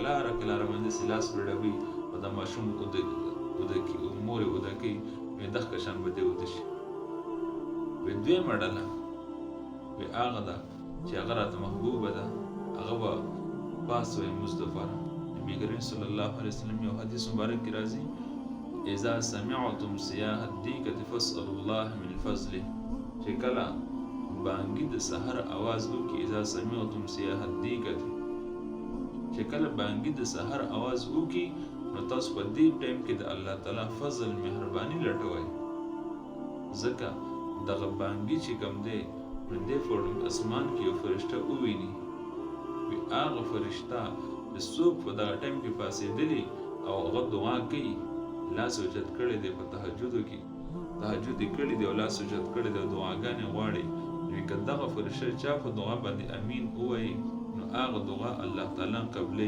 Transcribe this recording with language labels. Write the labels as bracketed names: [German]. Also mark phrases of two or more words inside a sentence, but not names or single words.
[Pashto] کلاره باندې سې لاس وړوي او دا ماشوم وده کوي مور یې وده کوي وایي دغه شان به دی وده شي وایي دویمه ډله وایي هغه ده چې هغه راته محبوبه ده هغه به پاس وایي لمونځ دپاره نبي کریم [Arabic] صلی الله علیه وسلم [Pashto] یو حدیث مبارک کې راځي [Arabic] اذا سمعتم صياح الديكة فاسألوا الله من فضله [Pashto] چې کله بانګي د سحر आवाज وکي [Arabic] اذا سمعتم صياح الديكة [Pashto] چې کله بانګي د سحر आवाज وکي نو تاسو په دې ټایم کې د الله تعالی فضل مهرباني لټوئ ځکه دغه بانګي چې کوم دی نو دې اسمان کې یو فرشته وویني، وي هغه فرشته چې څوک په دغه ټایم کې پاڅېدلي او هغه دعا کوي، لاس اوچت کړی دی په تهجدو کې، تهجد یې کړی دی او لاس اوچت کړی دی او دعاګانې غواړي، نو که دغه فرشته چا په دعا باندې امین ووایي نو هغه دعا الله تعالی قبلوي.